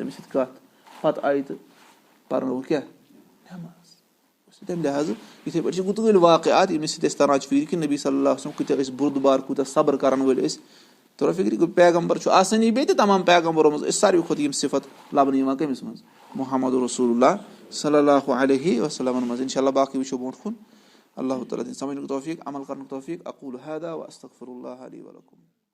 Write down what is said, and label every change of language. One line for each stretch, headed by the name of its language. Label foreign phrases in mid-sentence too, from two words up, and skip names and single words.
Kashmiri: أمِس سۭتۍ کتھ پتہٕ آیہِ تہٕ پرنووُکھ کیاہ نٮ۪ماز تمہِ لحاظہٕ یِتھٕے پٲٹھۍ چھِ گُتٲلۍ واقعات ییٚمِس سۭتۍ اَسہِ تران چھِ فِکرِ کہِ نبی
Arabic: صلی اللہ علیہ وسلم
Kashmiri: کۭتیاہ ٲسۍ بُردُبار کوٗتاہ صبر کرن وٲلۍ ٲسۍ تورا فِکرِ پیغمبر چھُ آسٲنی بیٚیہِ تہِ تمام پیغمبرو منٛز أسۍ ساروی کھۄتہٕ یِم صفت لبنہٕ یِوان کٔمِس منٛز محمد رسول اللہ
Arabic: صلی اللہ علیہ وسلم
Kashmiri: منٛز
Arabic: اِنشاء اللہ
Kashmiri: باقٕے وٕچھو برونٛٹھ کُن اللہ تعالیٰ دِیِن سمجھنُک توفیٖق عمل کرنُک توفیٖق
Arabic: اقوٗلُ ہذا واستغفر اللہ لی ولکم